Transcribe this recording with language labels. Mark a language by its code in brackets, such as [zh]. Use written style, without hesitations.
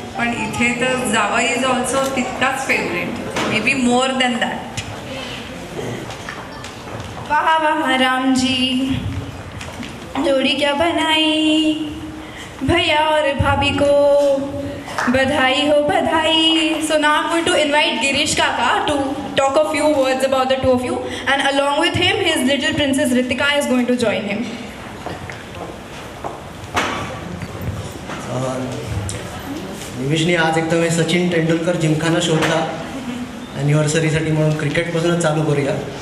[mr] पण इथे तर जावई इज ऑल्सो तितकाच favourite, [en] May be more than that. [hi] वाह वाह राम जी, जोड़ी क्या बनाई. भैया और भाभी को बधाई हो बधाई. [en] So now I'm going to invite Girish Kaka to talk a few words about the two of you, and along with him his little princess Ritika is going to join him. [mr] निमिषने आज एकदम सचिन तेंडुलकर जिमखाना शोधला ॲनिव्हर्सरीसाठी म्हणून क्रिकेटपासूनच चालू करूया.